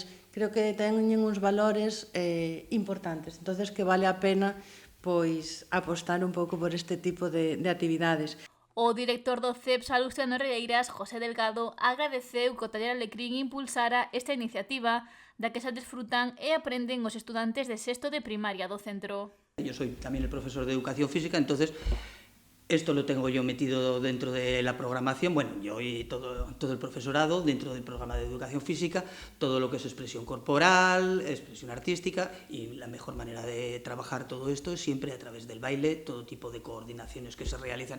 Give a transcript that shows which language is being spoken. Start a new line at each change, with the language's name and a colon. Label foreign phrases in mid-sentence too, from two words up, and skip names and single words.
Galician: Creo que teñen uns valores importantes, entonces que vale a pena pois apostar un pouco por este tipo de actividades. O director do CEP Salustianos Rieiras, José Delgado, agradeceu que o Taller Alecrín impulsara esta iniciativa da que se desfrutan e aprenden os estudantes de sexto de primaria do centro.
Spanish: Yo soy también el profesor de educación física, entonces esto lo tengo yo metido dentro de la programación, yo y todo el profesorado dentro del programa de educación física, todo lo que es expresión corporal, expresión artística, y la mejor manera de trabajar todo esto es siempre a través del baile, todo tipo de coordinaciones que se realizan.